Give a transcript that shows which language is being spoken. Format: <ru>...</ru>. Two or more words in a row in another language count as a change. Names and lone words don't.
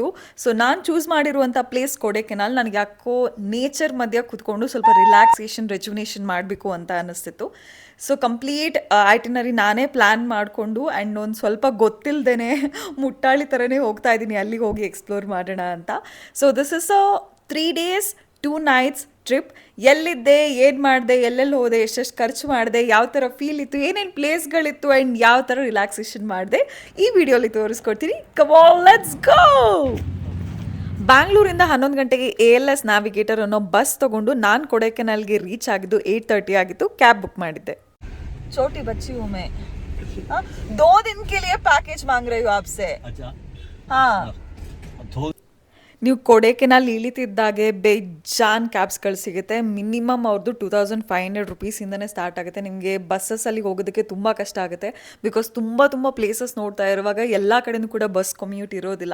<kn>ಸೊ ನಾನು ಚೂಸ್ ಮಾಡಿರುವಂಥ ಪ್ಲೇಸ್ ಕೊಡೈಕೆನಾಲ್. ನನಗೆ ಯಾಕೋ ನೇಚರ್ ಮಧ್ಯೆ ಕೂತ್ಕೊಂಡು ಸ್ವಲ್ಪ</kn> <en>relaxation rejuvenation</en> <kn>ಮಾಡಬೇಕು ಅಂತ ಅನ್ನಿಸ್ತಿತ್ತು. ಸೊ</kn> <en>complete itinerary</en> <kn>ನಾನೇ ಪ್ಲ್ಯಾನ್ ಮಾಡಿಕೊಂಡು ಆ್ಯಂಡ್ ಒಂದು ಸ್ವಲ್ಪ ಗೊತ್ತಿಲ್ಲದೇ ಮುಟ್ಟಾಳಿ ಥರನೇ ಹೋಗ್ತಾ ಇದ್ದೀನಿ, ಅಲ್ಲಿಗೆ ಹೋಗಿ ಎಕ್ಸ್ಪ್ಲೋರ್ ಮಾಡೋಣ ಅಂತ.</kn> <en>So this is a 3 days 2 nights trip.</en> <kn>ಎಲ್ಲಿದ್ದೆ, ಏನು ಮಾಡಿದೆ, ಎಲ್ಲೆಲ್ಲಿ ಹೋದೆ, ಎಷ್ಟೆಷ್ಟು ಖರ್ಚು ಮಾಡಿದೆ, ಯಾವ ಥರ ಫೀಲ್ ಇತ್ತು, ಏನೇನು ಪ್ಲೇಸ್ಗಳಿತ್ತು ಆ್ಯಂಡ್ ಯಾವ ಥರ ರಿಲ್ಯಾಕ್ಸೇಷನ್ ಮಾಡಿದೆ, ಈ ವಿಡಿಯೋಲಿ ತೋರಿಸ್ಕೊಡ್ತೀನಿ.</kn> <en>Come on, let's go.</en> <kn>ಬ್ಯಾಂಗ್ಳೂರಿಂದ 11 ಗಂಟೆಗೆ ALS ನ್ಯಾವಿಗೇಟರ್ ಅನ್ನೋ ಬಸ್ ತೊಗೊಂಡು ನಾನು ಕೊಡೈಕೆನಾಲ್ಗೆ ರೀಚ್ ಆಗಿದ್ದು 8:30 ಆಗಿತ್ತು.</kn> <en>cab book</en> <kn>ಮಾಡಿದ್ದೆ.</kn> <hi>छोटी बच्ची हूँ मैं, 2 दिन के लिए पैकेज मांग रही हूँ आपसे. अच्छा हाँ.</hi> <kn>ನೀವು ಕೊಡೈಕೆನಾಲ್ ಇಳಿತಿದ್ದಾಗೆ ಬೇಜಾನ್ ಕ್ಯಾಬ್ಸ್ಗಳು ಸಿಗುತ್ತೆ. ಮಿನಿಮಮ್ ಅವ್ರದ್ದು 2500 ರುಪೀಸಿಂದನೇ ಸ್ಟಾರ್ಟ್ ಆಗುತ್ತೆ. ನಿಮಗೆ ಬಸ್ಸಲ್ಲಿ ಹೋಗೋದಕ್ಕೆ ತುಂಬ ಕಷ್ಟ ಆಗುತ್ತೆ, ಬಿಕಾಸ್ ತುಂಬ ಪ್ಲೇಸಸ್ ನೋಡ್ತಾ ಇರುವಾಗ ಎಲ್ಲ ಕಡೆನೂ ಕೂಡ</kn> <en>bus commute</en> <kn>ಇರೋದಿಲ್ಲ.</kn>